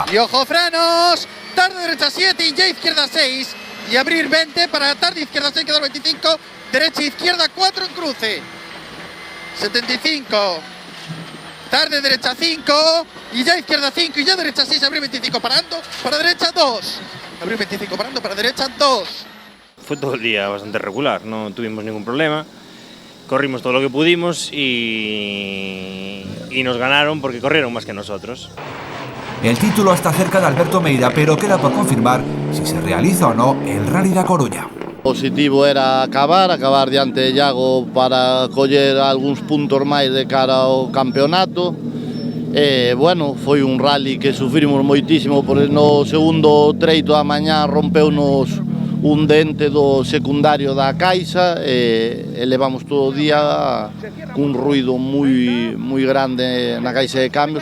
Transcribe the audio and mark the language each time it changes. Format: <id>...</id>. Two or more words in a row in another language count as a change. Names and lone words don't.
<es>Y ojo frenos, tarde derecha 7 y ya izquierda 6 y abrir 20 para tarde izquierda 6, quedar 25, derecha izquierda 4 en cruce, 75, tarde derecha 5 y ya izquierda 5 y ya derecha 6, abrir 25 parando, para derecha 2, abrir 25 parando, para derecha 2. Fue todo el día bastante regular, no tuvimos ningún problema, corrimos todo lo que pudimos y nos ganaron porque corrieron más que nosotros. El título está cerca de Alberto Meira, pero queda por confirmar si se realiza o no el Rally da Coruña.</es> <gl>O positivo era acabar diante de Iago para coller algúns puntos máis de cara ao campeonato. Bueno, foi un rally que sufrimos moitísimo, porque no segundo treito da mañá rompeunos un dente do secundario da caixa e levamos todo o día cun ruido moi grande na caixa de cambios.</gl>